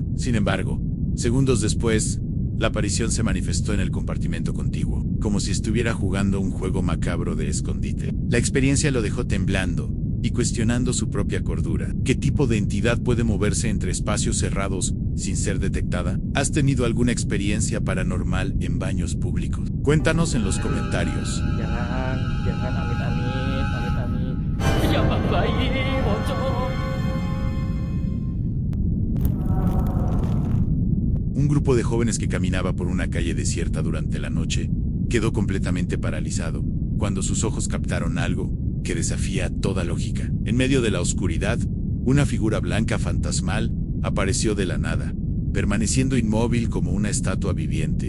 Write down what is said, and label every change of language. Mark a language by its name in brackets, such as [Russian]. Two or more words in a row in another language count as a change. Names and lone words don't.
[Spanish] Sin embargo, segundos después, la aparición se manifestó en el compartimento contiguo, como si estuviera jugando un juego macabro de escondite. La experiencia lo dejó temblando y cuestionando su propia cordura. ¿Qué tipo de entidad puede moverse entre espacios cerrados sin ser detectada? ¿Has tenido alguna experiencia paranormal en baños públicos? Cuéntanos en los comentarios. [Indonesian] Jangan, amit-amit. Jangan bayi, bocor. [Spanish] Un grupo de jóvenes que caminaba por una calle desierta durante la noche quedó completamente paralizado cuando sus ojos captaron algo que desafía toda lógica. En medio de la oscuridad, una figura blanca fantasmal apareció de la nada, permaneciendo inmóvil como una estatua viviente.